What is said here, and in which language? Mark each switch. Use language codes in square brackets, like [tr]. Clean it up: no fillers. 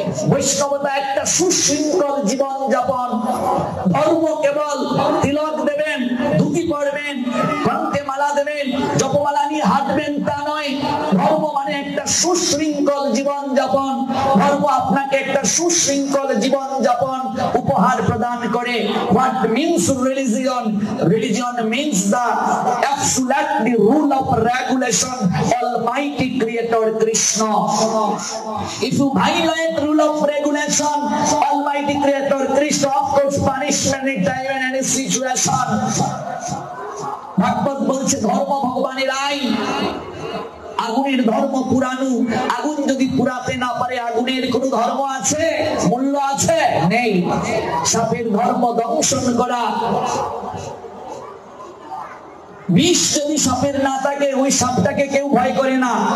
[bn] বৈষ্ণবতা একটা সুশৃঙ্খল জীবন যাপন। ধর্ম কেবল তিলক দেবেন, ধুতি পরবেন, কণ্ঠে মালা দেবেন, জপমালা নিয়ে হাঁটবেন তা নয়। ধর্ম মানে একটা সুশৃঙ্খল জীবন যাপন। ধর্ম আপনাকে একটা সুশৃঙ্খল জীবন যাপন উপহার প্রদান করে। [en] What means religion? Religion means the absolute rule of regulation, Almighty Creator Krishna. If you violate rule of regulation, Almighty Creator Krishna, of course, punishment in time and any situation. [bn] ভাগবত বলছে ধর্ম ভগবানের আইন। আগুনের ধর্ম পুরানো, আগুন যদি পুরাতে না পারে আগুনের কোন ধর্ম আছে? মূল্য আছে? নেই। সাপের ধর্ম দংশন করা। বিষ যদি সাপের না থাকে, ওই সাপটাকে কেউ ভয় করে না।